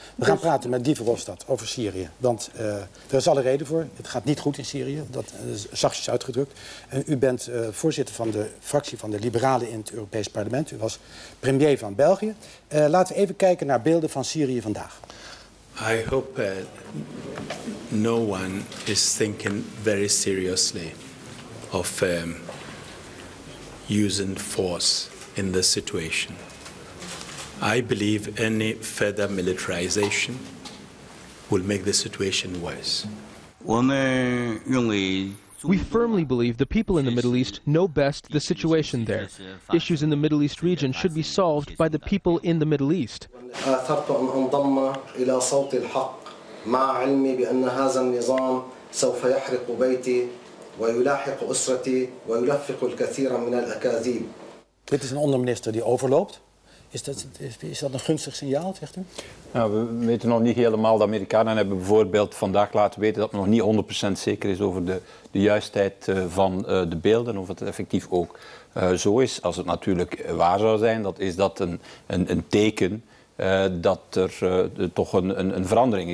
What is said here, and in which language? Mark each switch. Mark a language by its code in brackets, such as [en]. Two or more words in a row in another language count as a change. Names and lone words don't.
[nl] We gaan praten met Guy Verhofstadt over Syrië. Want er is alle reden voor. Het gaat niet goed in Syrië, dat is zachtjes uitgedrukt. U bent voorzitter van de fractie van de Liberalen in het Europees Parlement. U was premier van België. Laten we even kijken naar beelden van Syrië vandaag. [en] I hope no one is thinking very seriously of using force in this situation. I believe any further militarization will make the situation worse. We firmly believe the people in the Middle East know best the situation there. Issues in the Middle East region should be solved by the people in the Middle East. [ar] آثرت أن أنضم إلى صوت الحق مع علمي بأن هذا النظام سوف يحرق بيتي ويلاحق أسرتي ويلفق الكثير من الأكاذيب. [nl] Dit is een onderminister die overloopt. Is dat een gunstig signaal, zegt u? Nou, we weten nog niet helemaal. De Amerikanen hebben bijvoorbeeld vandaag laten weten dat het nog niet 100% zeker is over de juistheid van de beelden. Of het effectief ook zo is. Als het natuurlijk waar zou zijn, dat is dat een teken dat er toch een verandering is.